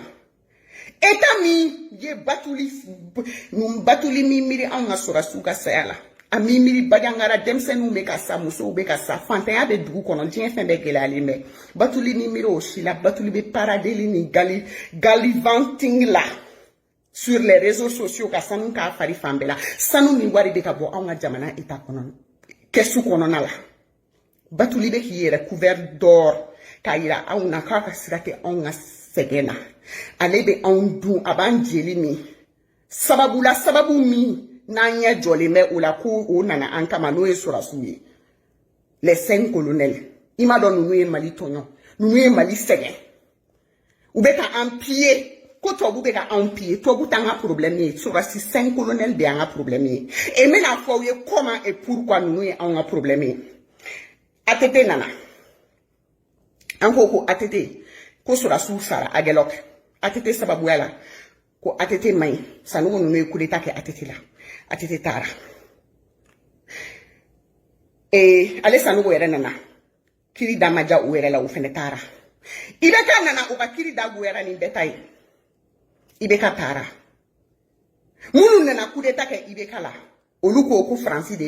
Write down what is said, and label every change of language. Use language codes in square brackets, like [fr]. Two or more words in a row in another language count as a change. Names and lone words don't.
[bm] État min ye batuli min miiri anw ka sɔrɔsiw ka saya la a min miiri bajangara denmisɛnninw bɛ ka sa musow bɛ ka sa fantanya bɛ dugu kɔnɔ diɲɛ fɛn bɛɛ gɛlɛyalen bɛ batuli ni miiri o si la batuli bɛ paradeli ni galivanting la [fr] sur les réseaux [bm] sociaux ka sanu k'a fari fan bɛɛ la sanu min wari bɛ ka bɔ anw ka jamana État kɔnɔ kɛsu kɔnɔna la batuli bɛ k'i yɛrɛ [fr] couvert d'or [bm] k'a yira anw na k'a ka sira tɛ anw ka sɛgɛn na ale bɛ anw dun a b'an jeli min sababu min n'an ɲɛ jɔlen bɛ o la ko o nana an kama n'o ye sɔrɔsiw ye [fr] les 5 colonels [bm] i m'a dɔn ninnu ye Mali tɔɲɔ ninnu ye Mali sɛgɛn u bɛ ka an piller ko tubabu bɛ ka anw piller tubabu t'an ka problème ye sɔrɔsi 5 colonels de y'an ka problème ye et n bɛna fɔ aw ye [fr] comment et pourquoi [bm] ninnu ye anw ka problème ye ATT nana an ko ATT ko sɔrɔsiw sara Aguelok ATT sababuya la ko ATT man ɲi Sanogo ninnu ye [fr] coup d'état [bm] kɛ ATT la ATT taara ale Sanogo yɛrɛ nana kiri da ma ja o yɛrɛ la o fɛnɛ taara IBK nana o ka kiri da goyara nin bɛɛ ta ye IBK taara minnu nana [fr] coup d'état [bm] kɛ IBK la olu ko Faransi de ye